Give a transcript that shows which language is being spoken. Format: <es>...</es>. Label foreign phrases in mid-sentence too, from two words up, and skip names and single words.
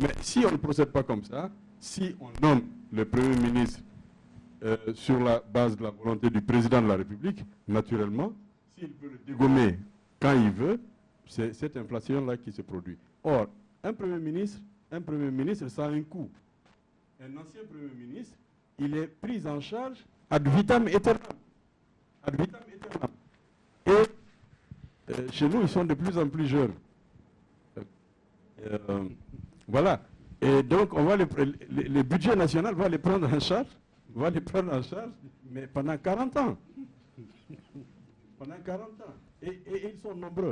<fr>Mais si on ne procède pas comme ça, si on nomme le Premier ministre sur la base de la volonté du président de la République, naturellement, s'il peut le dégommer quand il veut, c'est cette inflation-là qui se produit. Or, un Premier ministre, ça a un coût. Un ancien Premier ministre, il est pris en charge</fr> <la>ad vitam aeternam. Ad vitam aeternam.</la> <fr>Et chez nous, ils sont de plus en plus jeunes. Voilà. Et donc, on va le budget national va les prendre en charge, mais pendant 40 ans. Pendant 40 ans. Et ils sont nombreux.</fr>